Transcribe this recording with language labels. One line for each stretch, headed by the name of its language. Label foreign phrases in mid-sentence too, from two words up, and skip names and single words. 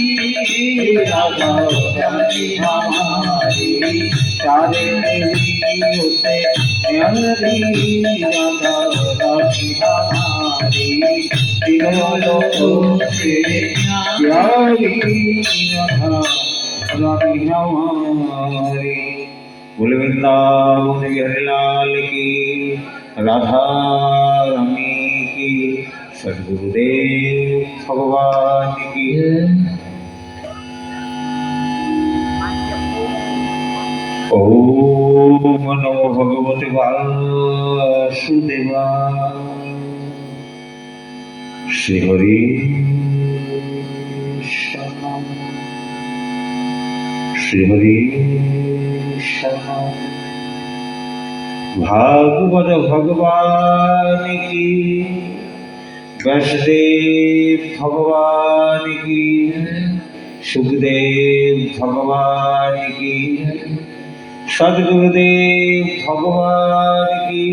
Hindi: राधा रानी हमारी सारे होते प्यारी राधा रानी हमारी तिगल से प्यारी राधा रानी हमारी। बोले वृंदावन बिहारी लाल की, राधा रानी की, सद्गुरुदेव भगवान की।
Sanskrit: ओम नमो भगवते वासुदेवाय। श्री हरि शरणम, श्री हरि शरणम।
Hindi: भागवत भगवान की, व्यासदेव भगवान की, सुखदेव भगवान की, सद्गुरुदेव भगवान की।